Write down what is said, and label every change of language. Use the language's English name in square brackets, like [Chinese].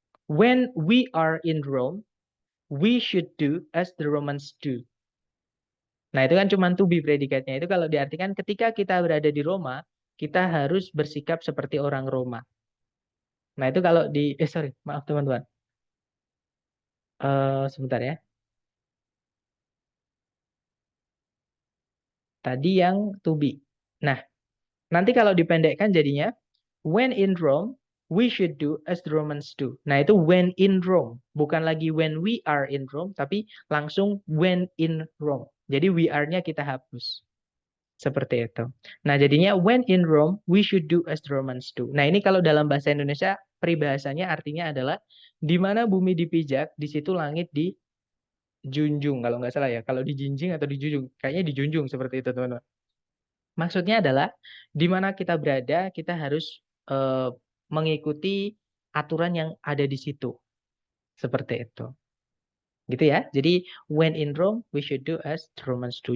[English] When we are in Rome, we should do as the Romans do. [Indonesian] Nah, itu kan cuma to be predikatnya. Itu kalau diartikan ketika kita berada di Roma, kita harus bersikap seperti orang Roma. Nah, itu kalau sorry, maaf teman-teman. Sebentar ya. Tadi yang to be. Nah, nanti kalau dipendekkan jadinya [English] when in Rome, we should do as the Romans do. [Indonesian] Nah, itu [English] when in Rome. [Indonesian] Bukan lagi [English] when we are in Rome, [Indonesian] tapi langsung [English] when in Rome. [Indonesian] Jadi we are-nya kita hapus. Seperti itu. Nah, jadinya [English] when in Rome, we should do as the Romans do. [Indonesian] Nah, ini kalau dalam bahasa Indonesia, peribahasanya artinya adalah di mana bumi dipijak, di situ langit dijunjung. Kalau nggak salah ya. Kalau dijinjing atau dijunjung. Kayaknya dijunjung seperti itu, teman-teman. Maksudnya adalah di mana kita berada, kita harus mengikuti aturan yang ada di situ. Seperti itu. Gitu ya. Jadi [English] when in Rome, we should do as the Romans do.